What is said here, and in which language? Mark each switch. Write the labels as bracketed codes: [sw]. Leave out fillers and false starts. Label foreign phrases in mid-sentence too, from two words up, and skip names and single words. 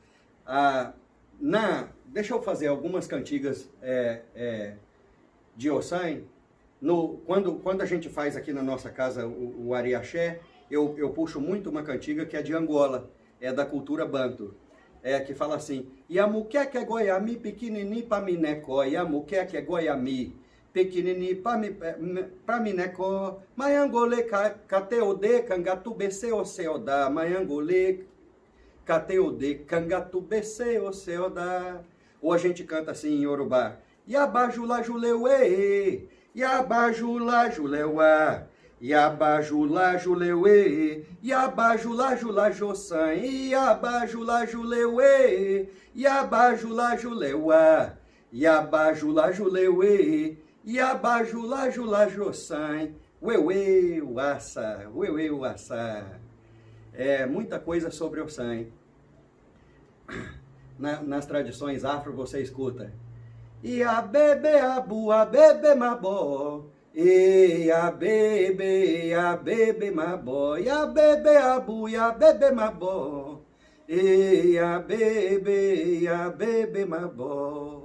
[pt] Deixa eu fazer algumas cantigas de Ossan. Quando a gente faz aqui na nossa casa o ariaxé, eu puxo muito uma cantiga que é de Angola, é da cultura banto. Que fala assim: [kmb] Yamuqueque é goiami, pequenini pa minecó, Yamuqueque é goiami, pequenini pa minecó, Maiangole cateode, cangatubece o ceodá, Maiangole cateode, cangatubece o ceodá. [pt] Ou a gente canta assim em Yorubá: [yo] Yabajula juleuê, Yabajula juleuá, Yabajula juleuê, Yabajula jula jossan, Yabajula juleuê, Yabajula juleuá, Yabajula juleuê, Yabajula jula jossan, ueuê uaça, ueuê uaça. [pt] Muita coisa sobre Ossan. Nas tradições afro você escuta: [yo] Ia bebe abu, a bebe mabó, ia bebe mabó, ia bebe abu, ia bebe mabó, ia bebe mabó.